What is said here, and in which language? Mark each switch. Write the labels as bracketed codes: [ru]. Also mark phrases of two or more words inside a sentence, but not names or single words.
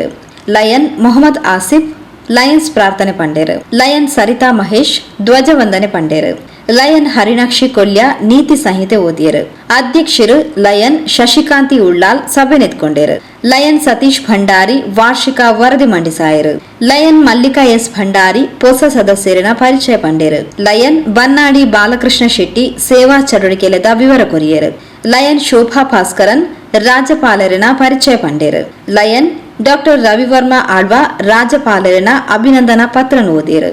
[tcy] ಲಯನ್ ಮೊಹಮ್ಮದ್ ಆಸಿಫ್ ಲಯನ್ಸ್ ಪ್ರಾರ್ಥನೆ ಪಂಡೇರು. ಲಯನ್ ಸರಿತಾ ಮಹೇಶ್ ಧ್ವಜವಂದನೆ ಪಂಡೇರು. ಲಯನ್ ಹರಿಣಾಕ್ಷಿ ಕೊಲ್ಯ ನೀತಿ ಸಂಹಿತೆ ಓದಿಯರು. ಅಧ್ಯಕ್ಷರು ಲಯನ್ ಶಶಿಕಾಂತಿ ಉಳ್ಳಾಲ್ ಸಭೆ ನೆತ್ಕೊಂಡೇರು. ಲಯನ್ ಸತೀಶ್ ಭಂಡಾರಿ ವಾರ್ಷಿಕ ವರದಿ ಮಂಡಿಸಾಯರು. ಲಯನ್ ಮಲ್ಲಿಕಾ ಎಸ್ ಭಂಡಾರಿ ಹೊಸ ಸದಸ್ಯರಿನ ಪರಿಚಯ ಪಂಡೇರು. ಲಯನ್ ಬನ್ನಾಡಿ ಬಾಲಕೃಷ್ಣ ಶೆಟ್ಟಿ ಸೇವಾ ಚಟುವಟಿಕೆಲೆದ ವಿವರ ಕೊರಿಯರು. ಲಯನ್ ಶೋಭಾ ಭಾಸ್ಕರನ್ ರಾಜ್ಯಪಾಲರಿನ ಪರಿಚಯ ಪಂಡೇರು. ಲಯನ್ ಡಾಕ್ಟರ್ ರವಿವರ್ಮ ಆಳ್ವಾ ರಾಜ್ಯಪಾಲರಿನ ಅಭಿನಂದನಾ ಪತ್ರ ಓದಿರು.